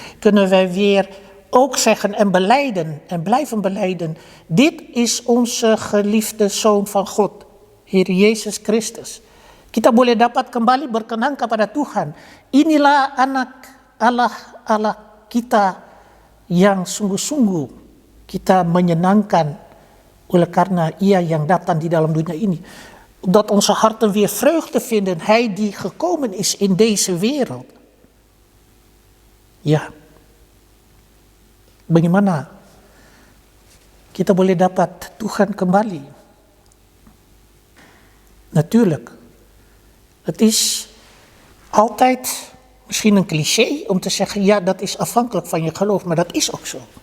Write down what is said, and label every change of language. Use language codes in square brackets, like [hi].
[nl] Kunnen wij weer ook zeggen en belijden en blijven belijden. Dit is onze geliefde Zoon van God, Heer Yesus Kristus. [id] Kita boleh dapat kembali berkenan kepada Tuhan. Inilah anak Allah kita yang sungguh-sungguh kita menyenangkan oleh karena Ia yang datang di dalam dunia ini. [nl] Dat onze harten weer vreugde vinden. Hij die gekomen is in deze wereld. Ja. [id] Bagaimana kita boleh dapat Tuhan kembali? [nl] Natuurlijk. Het is altijd misschien een cliché om te zeggen, ja, dat is afhankelijk van je geloof, maar dat is ook zo.